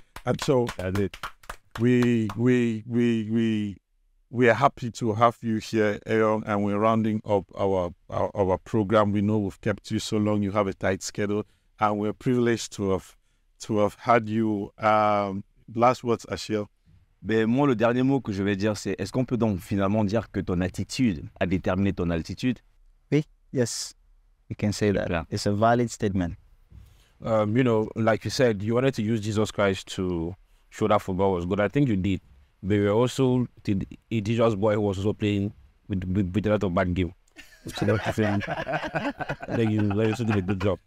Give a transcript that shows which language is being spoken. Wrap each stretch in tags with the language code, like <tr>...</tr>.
<en>And so we are happy to have you here, EYONG, and we're rounding up our program. We know we've kept you so long. You have a tight schedule, and we're privileged to have had you. Last words, Achille.</en> <fr>Ben, moi, le dernier mot que je vais dire, c'est est-ce qu'on peut donc finalement dire que ton attitude a déterminé ton altitude?</fr> <en>Oui, yes, you can say that. Yeah. It's a valid statement. Like you said, you wanted to use Jesus Christ to show that football was good. I think you did. But you were also a Jesus boy who was also playing with a lot of bad game. So that's the thing. Then you also did a good job.</en>